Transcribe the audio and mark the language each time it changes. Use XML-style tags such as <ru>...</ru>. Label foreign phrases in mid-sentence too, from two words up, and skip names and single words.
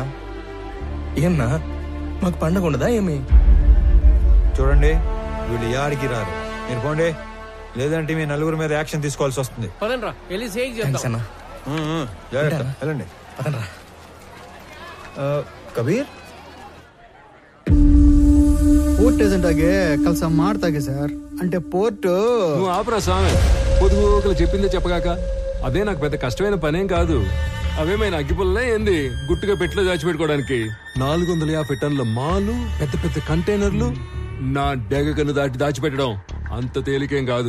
<te>ఏమన్నా మాకు పండగ ఉండదా ఏమి? చూడండి, వీళ్ళు యాడికి రారు. మీరు పోండి, లేదంటే మీ 4 మీద యాక్షన్ తీసుకోవాల్సి వస్తుంది. జాగ్రత్త, వెళ్ళండి. కబీర్</te> <kn>ಪೋರ್ಟ್ ಏಜೆಂಟ್ ಆಗಿ ಕೆಲಸ ಮಾಡ್ತಾಗೆ ಸರ್.</kn> <te>అంటే పోర్టు నువ్వు ఆపరా స్వామి, పొదుగు చెప్పిందే చెప్పగాక. అదే నాకు పెద్ద కష్టమైన పనేం కాదు. అవేమైనా అగ్గిపుల్లనే ఏంది గుట్టుగా పెట్లో దాచిపెట్టుకోవడానికి? 450 టన్నుల మాలు, పెద్ద పెద్ద కంటైనర్లు నా డెగకను దాటి దాచిపెట్టడం అంత తేలికేం కాదు.</te>